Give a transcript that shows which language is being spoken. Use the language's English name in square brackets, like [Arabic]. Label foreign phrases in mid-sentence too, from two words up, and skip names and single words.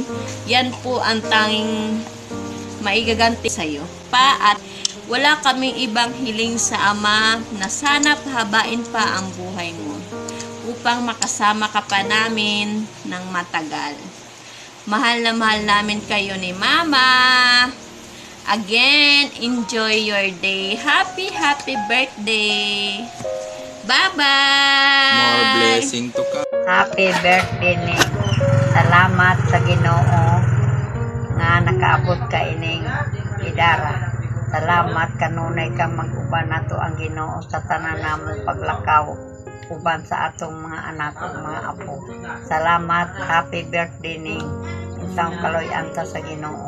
[Filipino] Yan po ang tanging maigaganti sa iyo. Pa, at wala kaming ibang hiling sa Ama na sana pahabain pa ang buhay mo upang makasama ka pa namin ng matagal. Mahal na mahal namin kayo ni Mama. [English] Again, enjoy your day. Happy birthday. Bye-bye. More blessing to come. Happy birthday ni. [Cebuano] Salamat sa Ginoo nga nakaabot ka ining idara. Salamat kanunay ka mag-uban nato ang Ginoo sa tanan namong paglakaw uban sa atong mga anak ug mga apo. Salamat, [English] happy birthday [Cebuano] ning isang kaloy-an ta sa Ginoo.